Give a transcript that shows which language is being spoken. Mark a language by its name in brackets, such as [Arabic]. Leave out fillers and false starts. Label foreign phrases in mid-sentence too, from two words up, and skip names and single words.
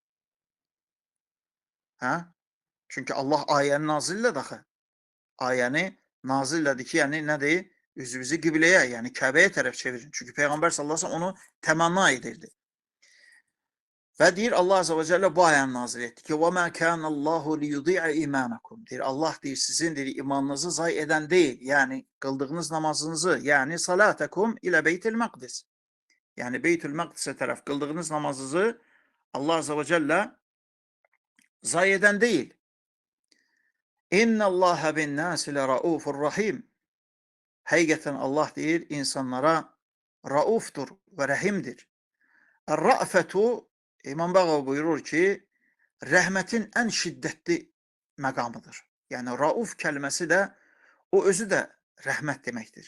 [Azerbaijani] Hə? Çünki Allah ayəni nazil elədi axı. Ayəni nazil elədi ki, yəni nədir? Üzümüzü qibləyə, yəni Kəbəyə tərəf çevirin. Çünki Peyğəmbər [Arabic] صلى الله عليه وسلم [Azerbaijani] onu təmanna edirdi. Və deyir, Allah [Arabic] عز وجل [Azerbaijani] bu ayəni nazil etdi ki, [Arabic] وَمَا كَانَ اللّٰهُ لِيُضِيعَ إِمَانَكُمْ. [Azerbaijani] Deyir, Allah deyir, sizin deyir, imanınızı zay edən deyil. Yəni, qıldığınız namazınızı, yəni salatekum ilə Beytil Məqdis. Yəni, Beytül Məqdisə tərəf qıldığınız namazınızı Allah [Arabic] عز وجل [Azerbaijani] zay edən deyil. [Arabic] إن الله بالناس لرءوف رحيم. [Azerbaijani] Həqiqətən Allah deyir, insanlara raufdur və rəhimdir. Rəfətu, İmam Bəğavi buyurur ki, rəhmətin ən şiddətli məqamıdır. Yəni, rauf kəlməsi də, o özü də rəhmət deməkdir.